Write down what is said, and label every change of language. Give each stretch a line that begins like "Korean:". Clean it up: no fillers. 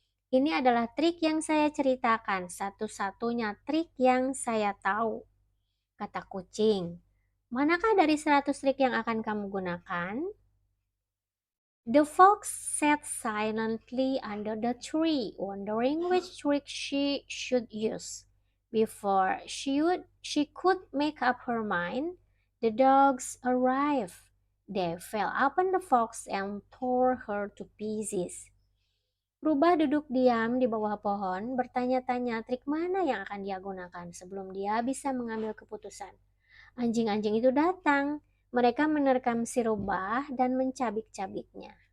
Indonesian: Ini adalah trik yang saya ceritakan, satu-satunya trik yang saya tahu, kata kucing. Manakah dari 100 trik yang akan kamu gunakan?
English: The fox sat silently under the tree, wondering which trick she should use. Before she could make up her mind, the dogs arrived. They fell upon the fox and tore her to pieces.
Indonesian: Rubah duduk diam di bawah pohon, bertanya-tanya trik mana yang akan dia gunakan sebelum dia bisa mengambil keputusan. Anjing-anjing itu datang. Mereka menerkam si rubah dan mencabik-cabiknya.